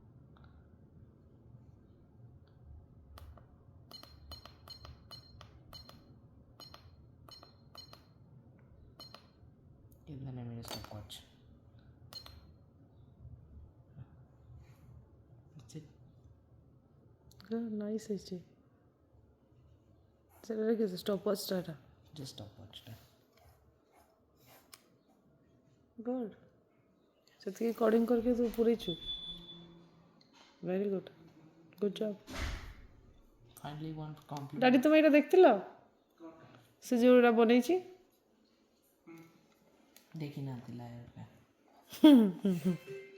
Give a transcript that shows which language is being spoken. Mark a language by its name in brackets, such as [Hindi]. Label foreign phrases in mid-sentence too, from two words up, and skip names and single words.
[English] Okay, then I made a stopwatch. That's it. [Odia] ନାଇସ୍ ହେଇଛି ସେଟା ଦେଖିଛୁ ଷ୍ଟପ୍ ୱାଚ୍ଟା ଏଟା [English] Just stopwatch. [Odia] ଗୁଡ୍ ସେତିକି କୋଡ଼ିଂ କରିକି ତୁ ପୁରେଇଛୁ [English] very good good job Finally, one compliment. [Odia] ଡାଡି ତୁମେ ଏଇଟା ଦେଖିଥିଲ ସେ ଯେଉଁଟା ବନେଇଛି [Hindi] देखी ना दिलाया